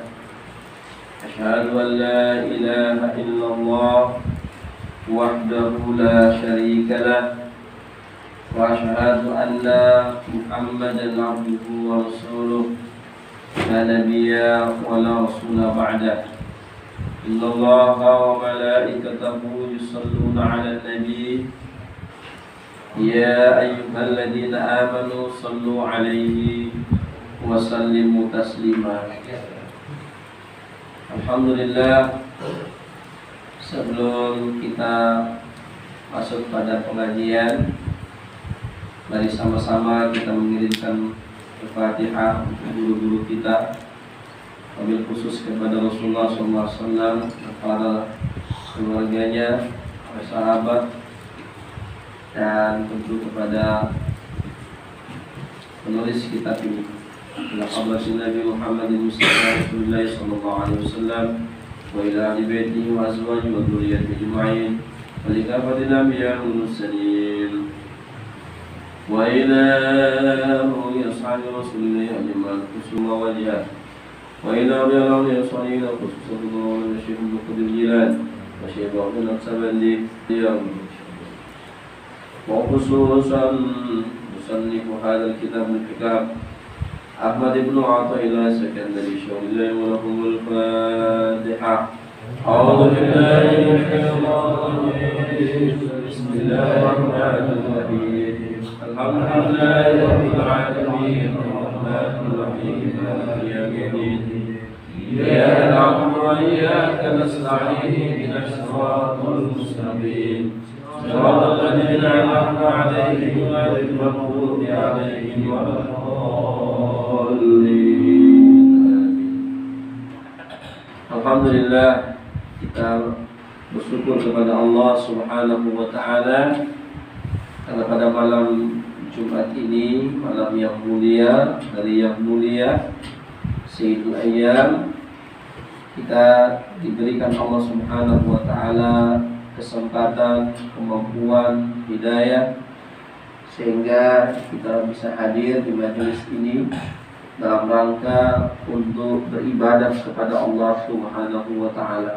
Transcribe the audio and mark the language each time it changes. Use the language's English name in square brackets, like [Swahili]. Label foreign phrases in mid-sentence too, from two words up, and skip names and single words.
[Arabic] أشهد أن لا إله إلا الله وحده لا شريك له وأشهد أن محمدا عبده ورسوله لا نبي ولا رسول بعده. إن الله وملائكته يصلون على النبي يا أيها الذين آمنوا صلوا عليه وسلموا تسليما. [Indonesian] Alhamdulillah, sebelum kita masuk pada pengajian, mari sama-sama kita mengirimkan Al-Fatihah untuk guru-guru kita, [Arabic] وبالخصوص [Indonesian] kepada Rasulullah SAW, para keluarganya, para sahabat, dan tentu kepada penulis kitab ini. [Arabic] إلى حضرة النبي محمد مصطفى رسول الله صلى الله عليه وسلم وإلى أهل بيته و أزواجه وذرياته أجمعين ولكافة الأنبياء والمرسلين وإلى أصحاب رسول الله أجمعين كسوما وجهه وإلى أولياء صالحين خصوصا وشيخ مقدم جيلان وشيخ عبد السبندي وخصوصا مصنف هذا الكتاب الحكم أحمد ابن عطاء الله سكندري شيء لله ولهم الفاتحة. أعوذ بالله من الشيطان الرجيم. بسم الله الرحمن الرحيم الحمد لله رب العالمين. الرحمن الرحيم مالك يوم الدين. إياك نعبد وإياك نستعين. اهدنا الصراط المستقيم صراط الذين أنعمت عليهم غير المغضوب عليهم ولا الضالين. [Indonesian] Alhamdulillah, kita bersyukur kepada Allah [Arabic] سبحانه وتعالى [Indonesian] karena pada malam Jumat ini, malam yang mulia, hari yang mulia, [Arabic] سيد الأيام, [Indonesian] kita diberikan Allah [Arabic] سبحانه وتعالى [Indonesian] kesempatan, kemampuan, hidayah, sehingga kita bisa hadir di majelis ini dalam rangka untuk beribadah kepada Allah [Arabic] سبحانه وتعالى.